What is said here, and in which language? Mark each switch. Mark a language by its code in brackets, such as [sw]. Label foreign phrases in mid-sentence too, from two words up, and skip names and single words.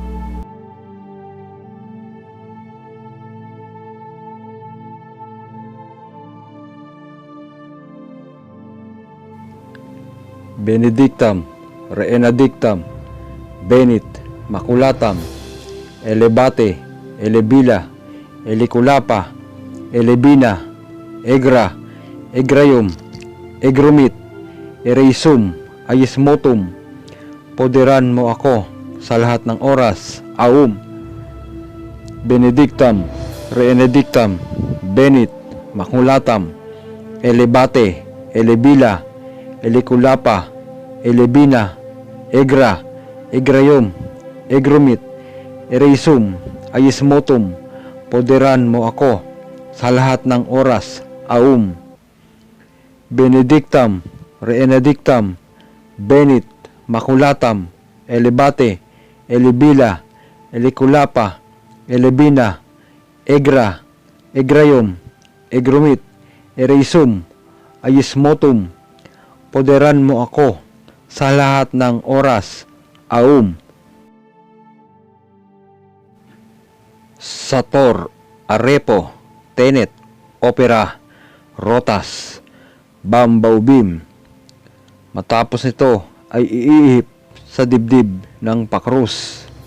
[la] Benedictam, Reenadictam, Benit, Maculatam, Elebate, Elebila, Eliculapa, Elebina, Egra, Egrayum, Egrumit, Ereisum, Ayismotum, [tl] poderan mo ako sa lahat ng oras. Aum. [la] Benedictam, Reenedictam, Benit, Maculatam, Elebate, Elebila, Eliculapa, Elebina, Egra, Egrayum, Egrumit, Ereisum, Ayismotum, [tl] poderan mo ako sa lahat ng oras. Aum. [la] Benedictam, Reenedictam, Benit, Maculatam, Elebate, Elebila, Eliculapa, Elebina, Egra, Egrayum, Egrumit, Ereisum, Ayismotum, [tl] poderan mo ako sa lahat ng oras. Aum. [la] Sator, Arepo, Tenet, Opera, Rotas, Bambaubim. [tl] Matapos ito ay iihip sa dibdib ng pakrus.